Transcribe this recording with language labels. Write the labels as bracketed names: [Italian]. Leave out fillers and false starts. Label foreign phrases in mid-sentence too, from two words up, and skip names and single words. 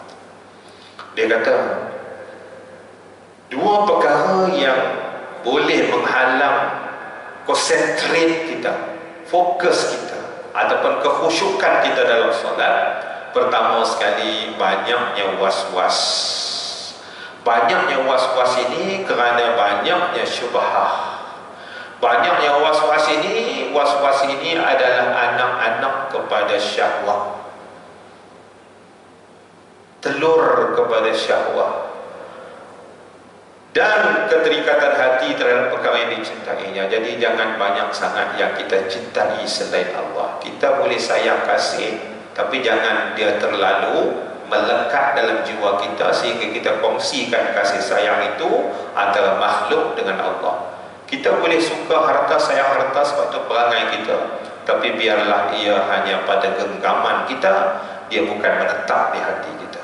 [Malay] Dia kata dua perkara yang boleh menghalang konsentrate kita, fokus kita, ataupun kekhusyukan kita dalam solat. Pertama sekali, banyaknya was-was. Banyaknya was-was ini kerana banyaknya syubhah. Banyaknya was-was ini adalah anak-anak kepada syahwat, telur kepada syahwat, dan keterikatan hati terhadap perkara yang dicintainya. Jadi jangan banyak sangat yang kita cintai selain Allah. Kita boleh sayang kasih, tapi jangan dia terlalu melekat dalam jiwa kita sehingga kita kongsikan kasih sayang itu antara makhluk dengan Allah. Kita boleh suka harta, sayang harta sebab itu perangai kita, tapi biarlah ia hanya pada genggaman kita, dia bukan menetap di hati kita.